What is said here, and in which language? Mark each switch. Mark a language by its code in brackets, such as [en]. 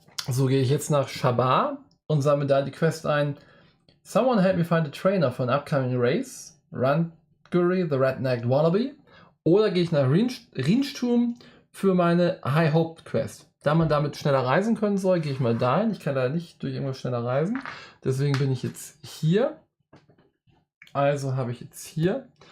[de] So gehe ich jetzt nach Shabar und sammle da die Quest ein. [en] Someone help me find a trainer for an upcoming race. Ranguri, the Red-Necked Wallaby. [de] Oder gehe ich nach Rienstum für meine High Hope Quest. Da man damit schneller reisen können soll, gehe ich mal dahin. Ich kann da nicht durch irgendwas schneller reisen. Deswegen bin ich jetzt hier. Also habe ich jetzt hier.